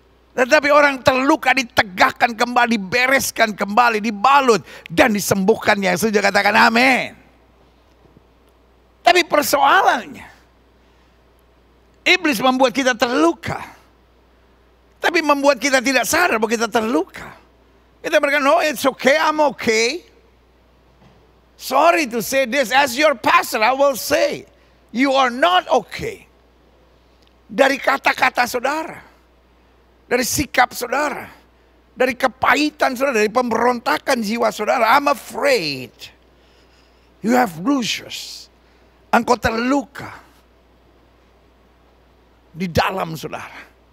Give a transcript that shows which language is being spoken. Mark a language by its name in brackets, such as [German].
[Indonesian] Tetapi orang terluka ditegakkan kembali, dibereskan kembali, dibalut dan disembuhkannya. Setuju katakan amin. Tapi persoalannya, iblis membuat kita terluka. Tapi membuat kita tidak sadar bahwa kita terluka. Kita berkata, [English] no, it's okay, I'm okay. Sorry to say this, as your pastor I will say, you are not okay. [Indonesian] Dari kata-kata saudara, dari sikap saudara, dari kepahitan saudara, dari pemberontakan jiwa saudara. [English] I'm afraid. You have bruises. [Indonesian] Engkau terluka di dalam saudara.